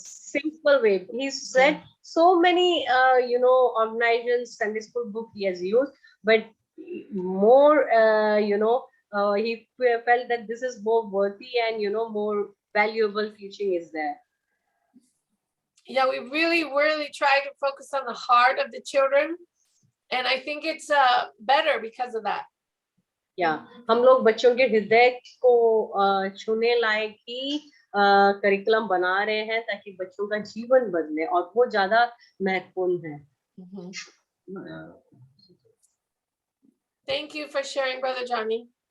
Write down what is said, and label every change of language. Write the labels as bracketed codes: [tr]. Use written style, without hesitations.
[en] simple way, he said so many you know, organizations Sunday school book he has used, but more you know, he felt that this is more worthy and, you know, more valuable teaching is there. Yeah, we really try to focus on the heart of the children, and I think it's better because of that. [hi] Yeah, हम लोग बच्चों के हृदय को छूने लायक ही curriculum बना रहे हैं ताकि बच्चों का जीवन बदले, और वो ज्यादा महत्वपूर्ण है। [en] Thank you for sharing, Brother Johnny.